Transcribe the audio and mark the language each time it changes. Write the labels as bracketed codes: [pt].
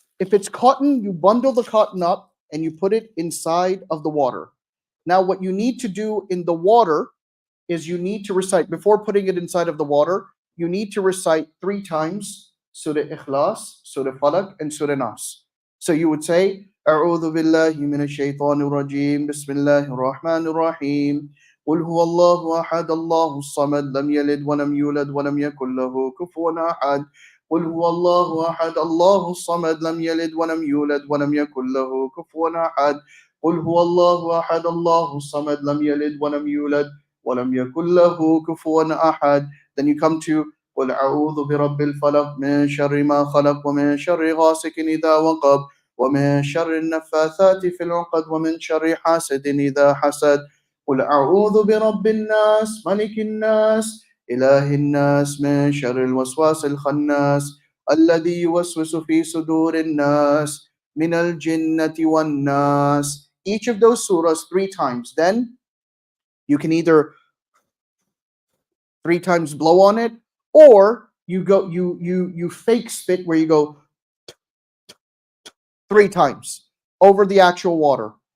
[en] If it's cotton, you bundle the cotton up and you put it inside of the water. Now, what you need to do in the water is you need to recite, before putting it inside of the water, you need to recite 3 times Surah Ikhlas, Surah Falaq, and Surah Nas. So you would say, [ar] أعوذ بالله من الشيطان الرجيم بسم الله الرحمن الرحيم قل هو الله أحد الله الصمد لم يلد ولم يولد ولم يكن له كفوا أحد قل هو الله أحد الله الصمد لم يلد ولم يولد ولم يكن له كفوا أحد قل هو الله أحد الله الصمد لم يلد ولم يولد ولم يكن له كفوا أحد. [en] Then you come to [ar] قل أعوذ برب الفلق من شر ما خلق ومن شر غاسق إذا وقب ومن شر النفاثات في العقد ومن شر حاسد إذا حسد قل أعوذ برب الناس ملك الناس إله الناس من شر الوسواس الخناس الذي يوسوس في صدور الناس من الجنة والناس. [en] Each of those surahs 3 times. Then you can either 3 times blow on it, or you fake spit where you go 3 times over the actual water.